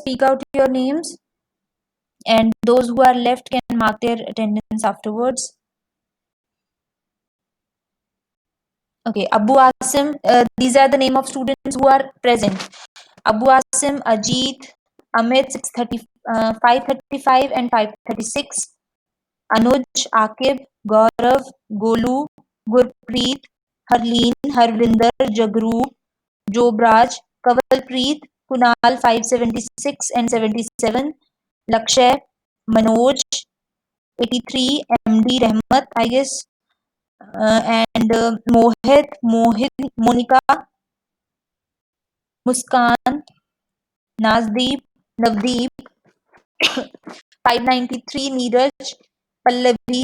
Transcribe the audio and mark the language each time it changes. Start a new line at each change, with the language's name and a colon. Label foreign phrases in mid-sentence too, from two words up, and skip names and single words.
English: speak out your names and those who are left can mark their attendance afterwards. Okay, Abu Asim, these are the name of students who are present. Abu Asim, Ajit, Amit 535 and 536, Anuj, Akib, Gaurav, Golu, Gurpreet, Harleen, Harvinder, Jagrup, Jobraj, Kavalpreet, Kunal 576 and 77, Lakshay, Manoj 83, MD Rahmat, I guess, and Mohit, Monica, Muskan, Nazdeep, Navdeep, 593, Neeraj, Pallavi.